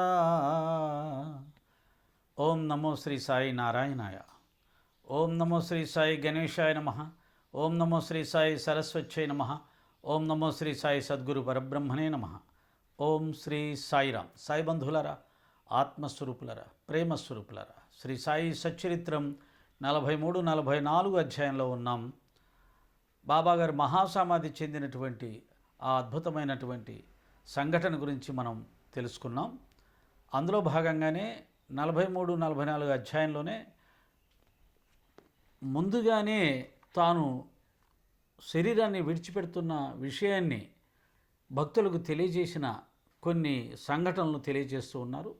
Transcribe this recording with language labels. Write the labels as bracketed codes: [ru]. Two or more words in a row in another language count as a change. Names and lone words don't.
[sa] ओम नमो श्री साई नारायणाय। ओम नमो श्री साई गणेशाय नमः। ओम नमो श्री साई सरस्वत्यै नमः। ओम नमो श्री साई सद्गुरु परब्रह्मणे नमः। ओम श्री साईराम। [te] సాయి బంధులరా, ఆత్మస్వరూపులరా, ప్రేమస్వరూపులరా, శ్రీ సాయి సచ్చరిత్రం 43-44 అధ్యాయంలో ఉన్నాం. బాబాగారు మహాసమాధి చెందినటువంటి ఆ అద్భుతమైనటువంటి సంఘటన గురించి మనం తెలుసుకున్నాం. అందులో భాగంగానే 43-44 అధ్యాయంలోనే ముందుగానే తాను శరీరాన్ని విడిచిపెడుతున్న విషయాన్ని భక్తులకు తెలియజేసిన కొన్ని సంఘటనలు తెలియజేస్తూ ఉన్నారు.